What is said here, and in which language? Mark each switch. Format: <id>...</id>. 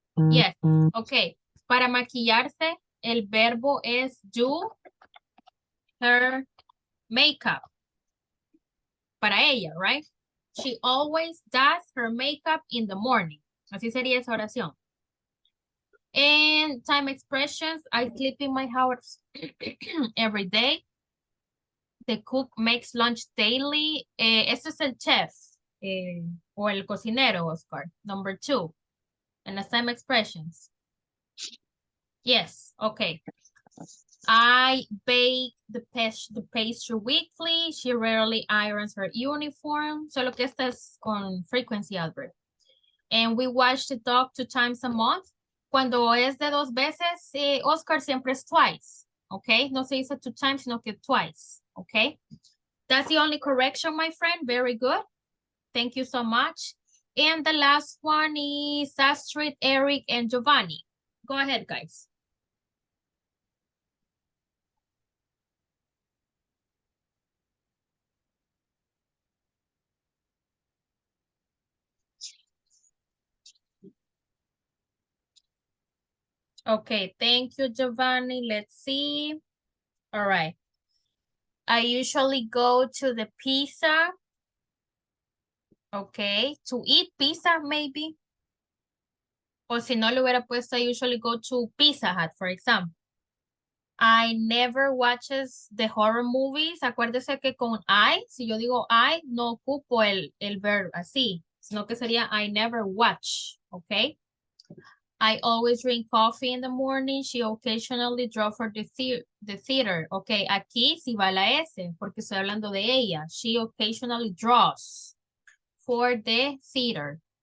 <en>Yes, okay.</en> <es>Para maquillarse, el verbo es</es> <en>do her makeup.</en> <es>Para ella,</es> <en>right? She always does her makeup in the morning.</en> <es>Así sería esa oración.</es> <en>And time expressions, I sleep in my house every day. The cook makes lunch daily.</en> <es>Ese es el chef o el cocinero, Oscar.</es> <en>Number 2. And the time expressions. Yes, okay. I bake the pastry weekly. She rarely irons her uniform.</en> <es>Solo que esta es con</es> <en>frequency adverb. And we watch the dog 2 times a month.</en> <es>Cuando es de 2 veces, Oscar siempre es</es> <en>twice.</en> <es>Okay, no se dice</es> <en>2 times,</en> <es>sino que</es> <en>twice. Okay, that's the only correction, my friend. Very good. Thank you so much. And the last one is Astrid, Eric, and Giovanni. Go ahead, guys. Okay, thank you, Giovanni. Let's see. All right. I usually go to the pizza. Okay, to eat pizza maybe.</en> <es>O si no le hubiera puesto,</es> <en>I usually go to Pizza Hut, for example. I never watches the horror movies.</en> <es>Acuérdese que con I, si yo digo I, no ocupo el verb así, sino que sería</es> <en>I never watch,</en> <es>okay?</es> <en>I always drink coffee in the morning. She occasionally draw for the theater.</en> <es>Okay, aquí sí va la S, porque estoy hablando de ella.</es> <en>She occasionally draws for the theater.</en>